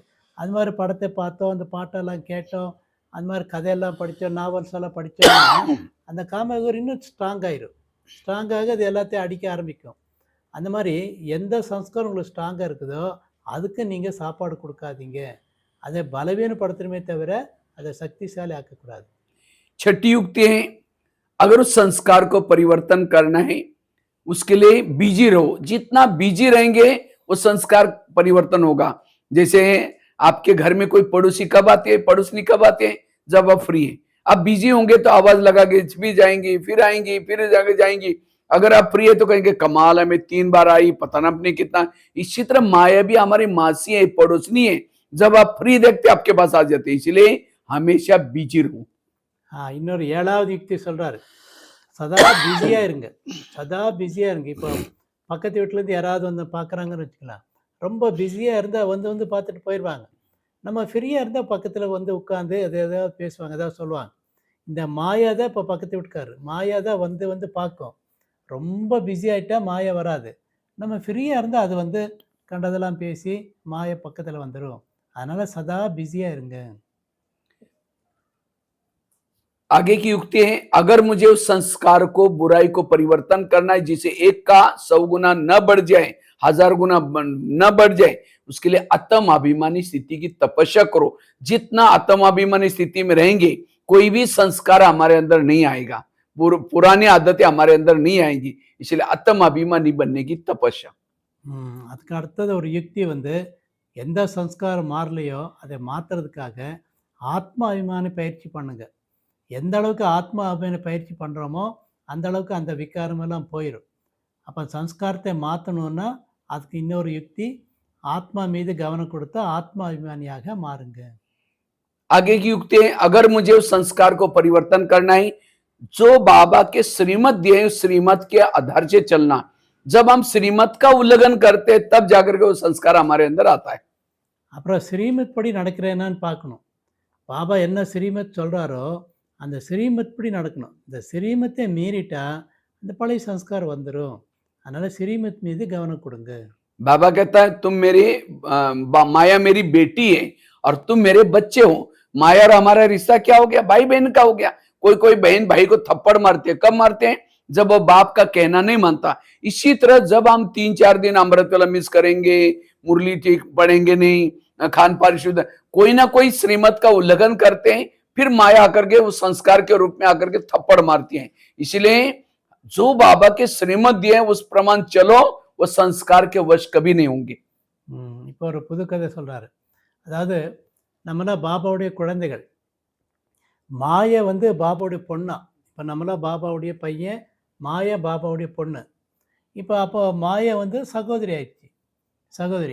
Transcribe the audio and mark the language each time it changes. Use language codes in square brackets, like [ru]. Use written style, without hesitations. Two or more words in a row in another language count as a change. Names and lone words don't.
[ta] அது மாதிரி படத்தை பார்த்தோம், அந்த பாட்டெல்லாம் கேட்டோம், அந்த மாதிரி கதையெல்லாம் படித்தோம், நாவல்ஸ் எல்லாம் படித்தோம்னா அந்த காம விகாரம் இன்னும் ஸ்ட்ராங் ஆயிரும். ஸ்ட்ராங்காக அது எல்லாத்தையும் அடிக்க ஆரம்பிக்கும். அந்த மாதிரி எந்த சம்ஸ்காரம் உங்களுக்கு ஸ்ட்ராங்காக இருக்குதோ அதுக்கு நீங்கள் சாப்பாடு கொடுக்காதீங்க. அதை பலவீனப்படுத்தணுமே தவிர அதை சக்திசாலி ஆக்கக்கூடாது. [hi] छठी युक्ति है, अगर उस संस्कार को परिवर्तन करना है उसके लिए बिजी रहो। जितना बिजी रहेंगे वो संस्कार परिवर्तन होगा। जैसे आपके घर में कोई पड़ोसी कब आते हैं, पड़ोसनी कब आते हैं, जब आप फ्री हैं। आप बिजी होंगे तो आवाज लगा के भी जाएंगी, फिर आएंगी, फिर जाके जाएंगी। अगर आप फ्री है तो कहेंगे कमाल है, मैं 3 बार आई, पता ना अपने कितना। इसी तरह माया भी हमारी मासी है, पड़ोसनी है, जब आप फ्री देखते आपके पास आ जाते। इसलिए हमेशा बिजी रहो। [ta] இன்னொரு 7வது யுக்தி சொல்கிறாரு. சதா பிஸியாக இருங்க, சதா பிஸியாக இருங்க. இப்போ பக்கத்து வீட்டிலேருந்து யாராவது பார்க்குறாங்கன்னு வச்சுக்கலாம். ரொம்ப பிஸியாக இருந்தால் வந்து பார்த்துட்டு போயிடுவாங்க. நம்ம ஃப்ரீயாக இருந்தால் பக்கத்தில் உட்காந்து எதாவது பேசுவாங்க, ஏதாவது சொல்லுவாங்க. இந்த மாயா தான் இப்போ பக்கத்து வீட்டுக்காரு, மாயா தான் வந்து பார்க்கும். ரொம்ப பிஸி ஆகிட்டா மாயா வராது. நம்ம ஃப்ரீயாக இருந்தால் அது கண்டதெல்லாம் பேசி மாயா பக்கத்தில் வந்துடும். அதனால் சதா பிஸியாக இருங்க. [hi] आगे की युक्ति है, अगर मुझे उस संस्कार को, बुराई को परिवर्तन करना है जिसे 1 का 100 गुना न बढ़ जाए, 1000 गुना न बढ़ जाए, उसके लिए आत्म अभिमानी स्थिति की तपस्या करो। जितना आत्म अभिमानी स्थिति में रहेंगे कोई भी संस्कार हमारे अंदर नहीं आएगा, पुरानी आदतें हमारे अंदर नहीं आएंगी। इसलिए आत्म अभिमानी बनने की तपस्या। [ta] அதுக்கு அடுத்தது ஒரு யுக்தி எந்த சம்ஸ்காரம் மாறலையோ அதை மாற்றுறதுக்காக ஆத்ம அபிமானி பயிற்சி பண்ணுங்க. எந்த அளவுக்கு ஆத்மா அபிமான பயிற்சி பண்ணுறோமோ அந்த அளவுக்கு அந்த விகாரம் எல்லாம் போயிடும். அப்போ சம்ஸ்காரத்தை மாற்றணுன்னா அதுக்கு இன்னொரு யுக்தி, ஆத்மா மீது கவனம் கொடுத்தா ஆத்மா அபிமானியாக மாறுங்க. [hi] आगे की युक्ति है, अगर मुझे उस संस्कार को परिवर्तन करना है जो बाबा के श्रीमत दिए, श्रीमत के आधार से चलना। जब हम श्रीमत का उल्लंघन करते हैं तब जाकर के वो संस्कार हमारे अंदर आता है। அப்புறம் ஸ்ரீமத் படி நடக்கிறேனான்னு பார்க்கணும். பாபா என்ன ஸ்ரீமத் சொல்கிறாரோ அந்த ஸ்ரீமத் படி நடக்கணும். இந்த ஸ்ரீமத்தை மீறிட்டா அந்த பழைய சம்ஸ்காரம் வந்துடும். அதனால் ஸ்ரீமத் மீது கவனம் கொடுங்க. बाबा कहता है तुम मेरी माया मेरी बेटी है और तुम मेरे बच्चे हो। माया और हमारा रिश्ता क्या हो गया, भाई बहन का हो गया। कोई बहन भाई को थप्पड़ मारते हैं, कब मारते हैं, जब वो बाप का कहना नहीं मानता। इसी तरह जब हम 3-4 दिन अमृत वाला मिस करेंगे, मुरली ठीक पढ़ेंगे नहीं, खान पान शुद्ध, कोई ना कोई श्रीमत का उल्लंघन करते हैं, फिर माया आकर के उस संस्कार के रूप में आकर के थप्पड़ मारती है। इसलिए जो बाबा के श्रीमत दिए हैं उस प्रमाण चलो, वो संस्कार के वश कभी नहीं होंगे। [ta] இப்போ ஒரு புது கதை சொல்றாரு. அதாவது நம்மளாம் பாபாவுடைய குழந்தைகள், மாயா பாபாவுடைய பொண்ணா. இப்போ நம்மளாம் பாபாவுடைய பையன், மாயா பாபாவுடைய பொண்ணு. இப்போ அப்போ மாயை வந்து சகோதரி ஆயிடுச்சு. சகோதரி.